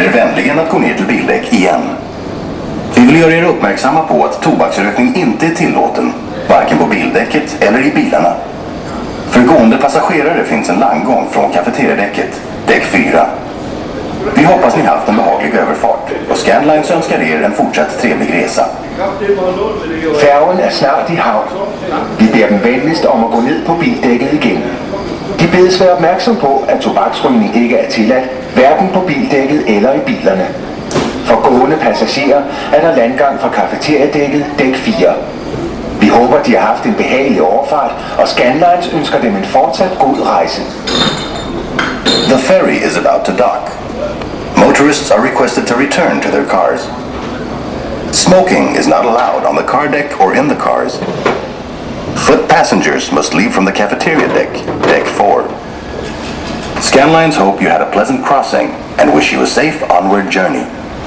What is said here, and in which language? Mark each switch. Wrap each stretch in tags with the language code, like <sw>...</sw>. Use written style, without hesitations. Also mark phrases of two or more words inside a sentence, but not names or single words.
<sv>äntligen att gå ner till bildäck igen. Vi vill göra er uppmärksamma på att tobaksrökning inte är tillåten, varken på bildäcket eller i bilarna. För gående passagerare finns en landgång från kafeteriedäcket, däck 4. Vi hoppas ni haft en behaglig överfart och Scandlines önskar er en fortsatt trevlig resa.</sv> <da>Færgen er snart i havn. Vi beder dem venligst om at gå ned på bildækket igen. De bedes være opmærksom på, at tobaksrygning ikke er tilladt, hverken på bildækket eller i bilerne. For gående passagerer er der landgang fra kafeteriedækket, dæk 4. Vi håber, de har haft en behagelig overfart, og Scandlines ønsker dem en fortsat god rejse.</da> <en>The ferry is about to dock. Motorists are requested to return to their cars. Smoking is not allowed on the car deck or in the cars. Foot passengers must leave from the cafeteria deck, deck 4. Scandlines hope you had a pleasant crossing and wish you a safe onward journey.</en>